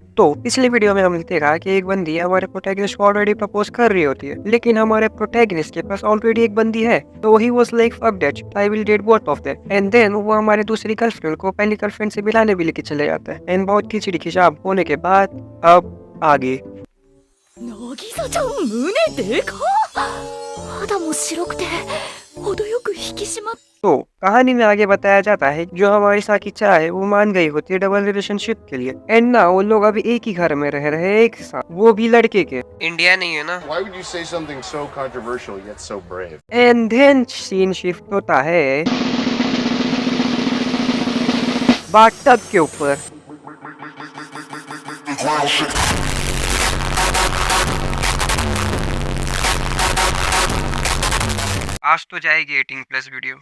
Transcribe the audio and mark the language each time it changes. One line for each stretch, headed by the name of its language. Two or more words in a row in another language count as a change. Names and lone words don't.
Hindi: तो पिछली वीडियो में हमने देखा कि एक बंदी हमारे प्रोटैगनिस्ट को
English: already propose
Hindi: कर रही होती है, लेकिन हमारे प्रोटैगनिस्ट के पास ऑलरेडी एक बंदी है।
English: तो he was like fuck that, I will date both of them. and then
Hindi: वो हमारे दूसरी गर्लफ्रेंड को पहली गर्लफ्रेंड से मिलाने भी लेके चले जाता है। एंड बहुत खिचड़ी खिचाव होने के बाद अब आगे
Japanese: 渚ちゃん胸でかっ。肌も白くて程よく引き締まっ。
Hindi: तो कहानी में आगे बताया जाता है जो हमारी साकीचा है वो मान गई होती है
English: double relationship
Hindi: के लिए। एंड ना वो लोग अभी एक ही घर में रह रहे हैं एक साथ, वो भी लड़के के। इंडिया नहीं है ना।
English: Why would you say something so controversial yet so brave? and then scene shift
Hindi: होता है बाथटब के ऊपर। आज तो जाएगी 18+ वीडियो।